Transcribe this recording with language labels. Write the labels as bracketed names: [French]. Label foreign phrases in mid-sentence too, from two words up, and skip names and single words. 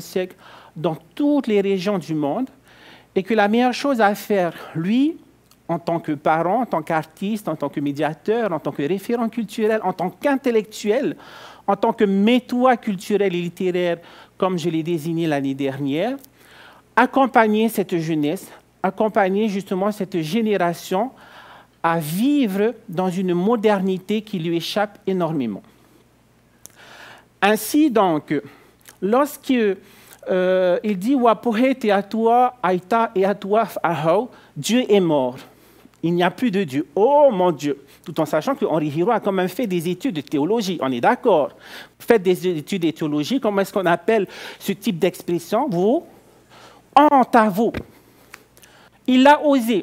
[French] siècle dans toutes les régions du monde, et que la meilleure chose à faire, lui, en tant que parent, en tant qu'artiste, en tant que médiateur, en tant que référent culturel, en tant qu'intellectuel, en tant que métois culturel et littéraire, comme je l'ai désigné l'année dernière, accompagner cette jeunesse, accompagner justement cette génération à vivre dans une modernité qui lui échappe énormément. Ainsi donc, lorsqu'il dit [Tahitian] « Wapohe te atua aita e atua ahau », [French] Dieu est mort. Il n'y a plus de Dieu. Oh mon Dieu! Tout en sachant que Henri Giraud a quand même fait des études de théologie. On est d'accord. Vous faites des études de théologie. Comment est-ce qu'on appelle ce type d'expression? Vous? Honte à vous. Il l'a osé.